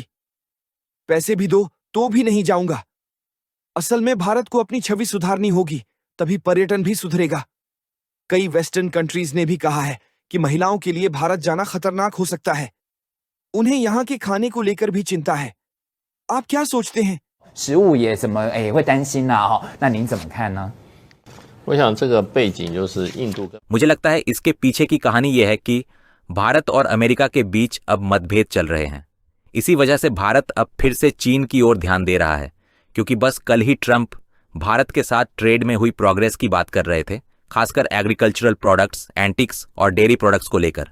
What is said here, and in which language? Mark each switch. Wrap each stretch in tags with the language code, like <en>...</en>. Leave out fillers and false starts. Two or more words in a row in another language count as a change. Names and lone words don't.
<hi>पैसे भी दो तो भी नहीं जाऊंगा। असल में भारत को अपनी छवि सुधारनी होगी, तभी पर्यटन भी सुधरेगा। कई</hi> <en>western countries</en> <hi>ने भी कहा है कि महिलाओं के लिए भारत जाना खतरनाक हो सकता है। उन्हें यहाँ के खाने को लेकर भी चिंता है। आप क्या सोचते हैं?</hi> <zh>食物也怎么会担心呐哈？那您怎么看呢？我想这个背景就是印度跟</zh> <hi>मुझे लगता है इसके पीछे की कहानी यह है कि भारत और अमेरिका के बीच अब मतभेद चल रहे हैं। इसी वजह से भारत अब फिर से चीन की ओर ध्यान दे रहा है, क्योंकि बस कल ही ट्रंप भारत के साथ ट्रेड में हुई प्रोग्रेस की बात कर रहे थे, खासकर</hi> <en>agricultural products, antics</en> <hi>और</hi> <en>dairy products</en> <hi>को लेकर।</hi>